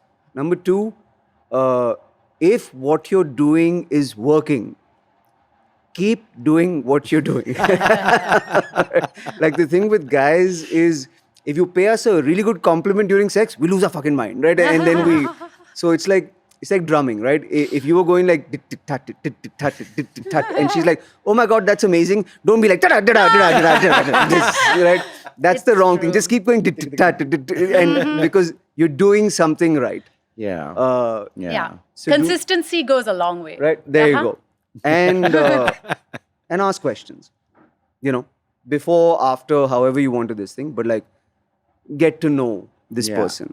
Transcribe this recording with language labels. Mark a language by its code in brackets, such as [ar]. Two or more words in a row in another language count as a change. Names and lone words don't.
[en] Number 2, if what you're doing is working, keep doing what you're doing. Like, the thing with guys is, if you pay us a really good compliment during sex, we lose our fucking mind, right? And then so it's like drumming, right? If you were going like tit-tit-tat, tit-tit-tat, tit-tit-tat, and she's like, oh my God, that's amazing. Don't be like, right? That's the wrong thing. Just keep going tit-tit-tat, and because you're doing something right. Yeah. Yeah. So Consistency goes a long way. Right, there you go. And ask questions. Before, after, however you want to this thing, but like, get to know this person.